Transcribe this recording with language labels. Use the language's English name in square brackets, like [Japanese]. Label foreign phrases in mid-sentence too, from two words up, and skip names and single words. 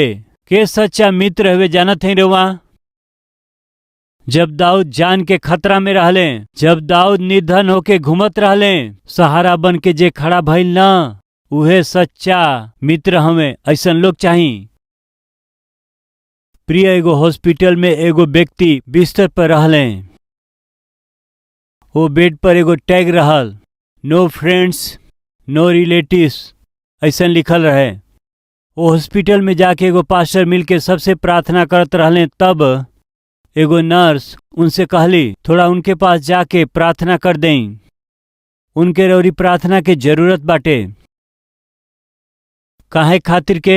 [Bhojpuri] के सच्चा मित्र हवे जानत है रउआ? जब दाऊद जान के खतरा में रहले, जब दाऊद निर्धन होके घूमत रहले, सहारा बन के जे खड़ा भइल ना, उहे सच्चा मित्र हमें। ऐसन लोग चाही। प्रिय, एगो हॉस्पिटल में एगो व्यक्ति बिस्तर पर रहले। वो बेड पर एगो टैग रहल, [English] no friends no relatives, [Bhojpuri] ऐसन लिखल रहे। वो हॉस्पिटल में जाके एगो पास्टर मिल के सबसे प्रार्थना करत रहले। तब एगो नर्स उनसे कहली, थोड़ा उनके पास जाके प्रार्थना कर दें, उनके रौरी प्रार्थना के जरूरत बाटे। काहे खातिर के?